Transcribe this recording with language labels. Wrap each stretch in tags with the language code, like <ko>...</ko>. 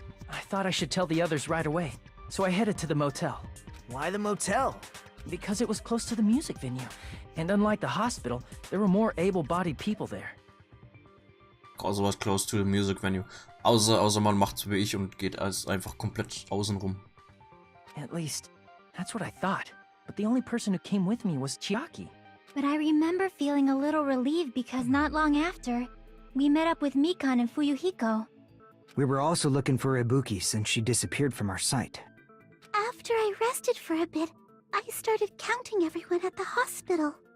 <en>I thought I should tell the others right away, so I headed to the motel. Why the motel? Because it was close to the music venue, and unlike the hospital, there were more able-bodied people there. Also was close to the music venue.</en> <de>Außer man macht's wie ich und geht als einfach komplett außen rum.</de> <en>At least, that's what I thought. But the only person who came with me was Chiaki. But I remember feeling a little relieved because not long after, we met up with Mikan and Fuyuhiko. We were also looking for Ibuki since she disappeared from our sight. After I rested for a bit, I started counting everyone at the hospital.</en>